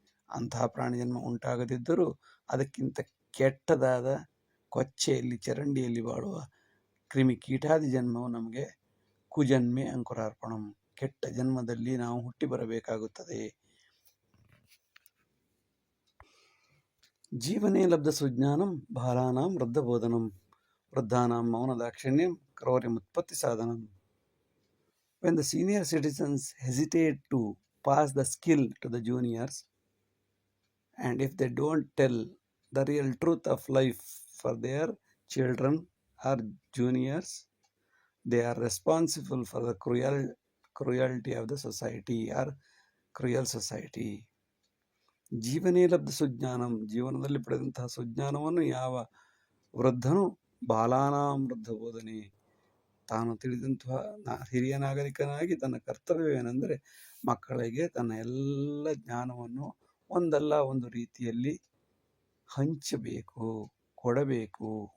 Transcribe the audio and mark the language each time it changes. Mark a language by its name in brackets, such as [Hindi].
[Kannada] ಅಂತಹ ಪ್ರಾಣಿ ಜನ್ಮ ಉಂಟಾಗದಿದ್ದರೂ ಅದಕ್ಕಿಂತ ಕೆಟ್ಟದಾದ ಕೊಚ್ಚೆಯಲ್ಲಿ, ಚರಂಡಿಯಲ್ಲಿ ಬಾಳುವ ಕ್ರಿಮಿ ಕೀಟಾದಿ ಜನ್ಮವು ನಮಗೆ [Sanskrit] ಕುಜನ್ಮೆ ಅಂಕುರಾರ್ಪಣಂ, [Kannada] ಕೆಟ್ಟ ಜನ್ಮದಲ್ಲಿ ನಾವು ಹುಟ್ಟಿ ಬರಬೇಕಾಗುತ್ತದೆ. [Sanskrit] ಜೀವನೇ ಲಬ್ಧ ಸುಜ್ಞಾನಂ ಬಾಲಾನಾಂ ವೃದ್ಧಬೋಧನಂ ವೃದ್ಧಾನಾಂ ಮೌನ ದಾಕ್ಷಿಣ್ಯಂ ಕ್ರೌರ್ಯಮುತ್ಪತ್ತಿ ಸಾಧನಂ. [English] When the senior citizens hesitate to pass the skill to the juniors, and if they don't tell the real truth of life for their children or juniors, they are responsible for the cruelty of the society or cruel society. [Sanskrit] ಜೀವನೇ ಲಬ್ಧ ಸುಜ್ಞಾನಂ, [Kannada] ಜೀವನದಲ್ಲಿ ಪಡೆದಂತಹ ಸುಜ್ಞಾನವನ್ನು ಯಾವ ವೃದ್ಧನು [Sanskrit] ಬಾಲಾನಾಂ ವೃದ್ಧ ಬೋಧನೆ, [Kannada] ತಾನು ತಿಳಿದಂತಹ ಹಿರಿಯ ನಾಗರಿಕನಾಗಿ ತನ್ನ ಕರ್ತವ್ಯವೇನೆಂದರೆ ಮಕ್ಕಳಿಗೆ ತನ್ನ ಎಲ್ಲ ಜ್ಞಾನವನ್ನು ಒಂದಲ್ಲ ಒಂದು ರೀತಿಯಲ್ಲಿ ಹಂಚಬೇಕು, ಕೊಡಬೇಕು.